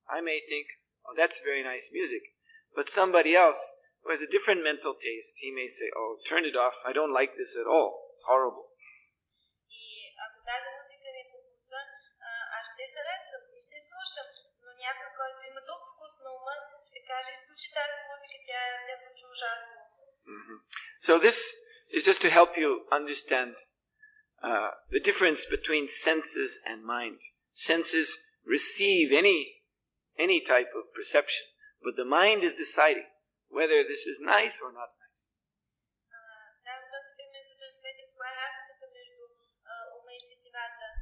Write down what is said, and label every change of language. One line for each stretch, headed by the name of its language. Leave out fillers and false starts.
English: I may think, oh, that's very nice music. But somebody else who has a different mental taste, he may say, oh, turn it off. I don't like this at all. It's horrible.
Bulgarian: И ако тази музика ми е по вкуса, аз ще я харесвам и ще я слушам. Но някой, който има друг вкус на ума, ще каже, изключи тази музика, тя звучи ужасно.
English: So this is just to help you understand the difference between senses and mind. Senses receive any type of perception, but the mind is deciding whether this is nice or not nice.
Bulgarian: Давам този пример, за да разберете каква е разликата между ума и сетивата.